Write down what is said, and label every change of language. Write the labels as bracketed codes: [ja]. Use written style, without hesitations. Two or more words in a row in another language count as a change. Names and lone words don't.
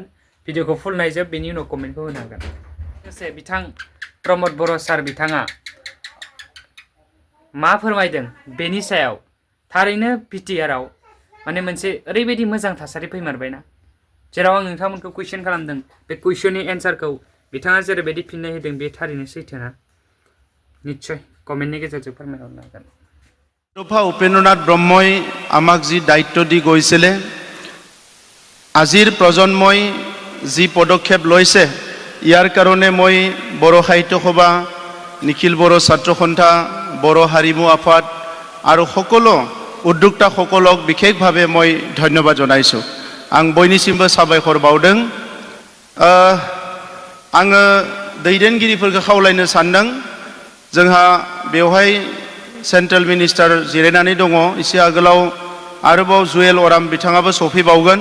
[brx] भिडिअखौ फुल नायजोब बेनि उनाव कमेन्टखौ होनो हागोन। लोगोसे बिथां प्रमद बर' सार बिथाङा मा फोरमायदों बेनि सायाव थारैनो बिटिआरआव माने मोनसे ओरैबायदि मोजां थासारि फैमारबायना, जेराव आं नोंथांमोनखौ कुइसन खालामदों बे कुइसननि एन्सारखौ बिथाङा जेरैबायदि फिननाय होदों बे थारैनो सैथोना? निस्सय कमेन्टनि गेजेरजों फोरमायहरनो हागोन। [as] बड'फा उपेन्द्रनाथ ब्रह्मই আমাক যি দায়িত্ব দি গৈছিলে, আজিৰ প্ৰজন্মই যি পদক্ষেপ লৈছে ইয়াৰ কাৰণে মই বড়ো সাহিত্য সভা, নিখিল বড়ো ছাত্ৰ সন্থা, বড়ো হাৰিমু আফাদ আৰু সকলো উদ্যোক্তাসকলক বিশেষভাৱে মই ধন্যবাদ জনাইছোঁ। [brx] आं बयनिसिमबो साबायखर बावदों। आङो दैदेनगिरिफोरखौ खावलायनो सानदों, जोंहा बेवहाय [en] central minister [brx] जिरायनानै दङ, एसे आगोलाव आरोबाव जुवेल अराम बिथाङाबो सफैबावगोन।